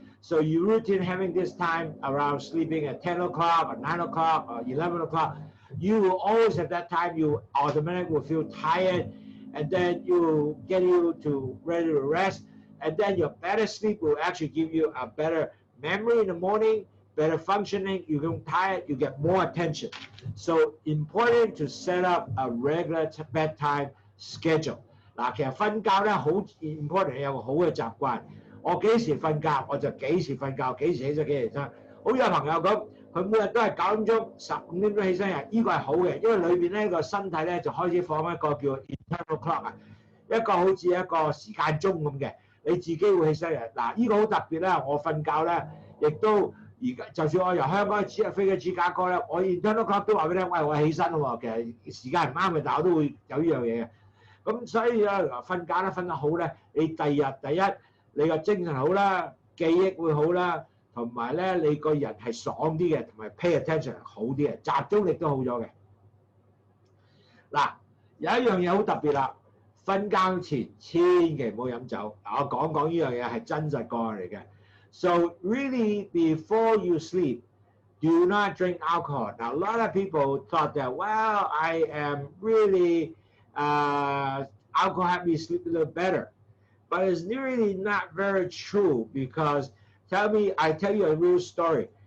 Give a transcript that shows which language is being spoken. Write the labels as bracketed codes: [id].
[en] So you routine having this time around sleeping at 10 o'clock or 9 o'clock or 11 o'clock, you will always at that time, you automatically will feel tired, and then you get you to ready to rest, and then your better sleep will actually give you a better memory in the morning, better functioning, you get tired, you get more attention. So important to set up a regular bedtime schedule. [yue] 嗱，其實瞓覺咧好 important 有個好嘅習慣。我幾時瞓覺我就幾時瞓覺，幾時起身幾時起身。好似有朋友咁，佢每日都係9點鐘、15點鐘起身嘅，呢個係好嘅，因為裏邊咧個身體咧就開始放一個叫 internal clock 啊，一個好似一個時間鐘咁嘅，你自己會起身嘅。嗱，呢個好特別啦，我瞓覺咧，亦都而家就算我由香港飛去芝加哥咧，我 internal clock 都話俾你聽，喂，我起身喎，其實時間唔啱嘅，但我都會有呢樣嘢嘅。咁所以咧，瞓覺咧瞓得好咧，你第二日第一。你個精神好啦，記憶會好啦，同埋咧你個人係爽啲嘅，同埋 pay attention 好啲嘅，集中力都好咗嘅。嗱，有一樣嘢好特別啦，瞓覺前千祈唔好飲酒。我講講呢樣嘢係真實個案嚟嘅。 [en] So really before you sleep, do not drink alcohol. Now a lot of people thought that, well, I am really alcohol help me sleep a little better. But it's really not very true because I tell you a real story.